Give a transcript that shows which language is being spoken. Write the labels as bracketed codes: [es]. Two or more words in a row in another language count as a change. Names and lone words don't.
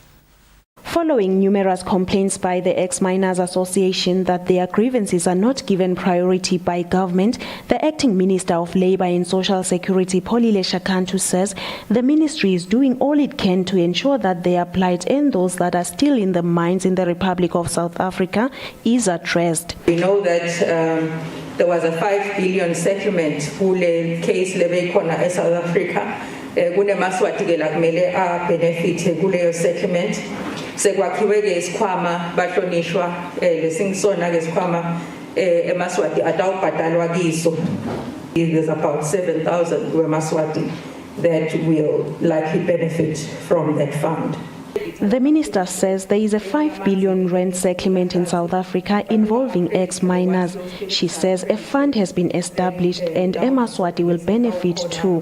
[en] Following numerous complaints by the Exminers Association that their grievances are not given priority by government, the acting Minister of Labour and Social Security, Polile Shakantu, says the ministry is doing all it can to ensure that their plight and those that are still in the mines in the Republic of South Africa is addressed. We know that there was a 5 billion settlement [ss] kule case lebe khona [en] South Africa. [ss] Kune maswati ke la kumele a benefit kuleyo settlement. Sekwakhiwe ke isikhwama bahlonishwa lesingisona ke isikhwama eMaswati atawubhadalwa kiso. [en] There's about 7,000 weMaswati that will likely benefit from that fund. The minister says there is a 5 billion rand settlement in South Africa involving ex-miners. She says a fund has been established and eMaswati will benefit too.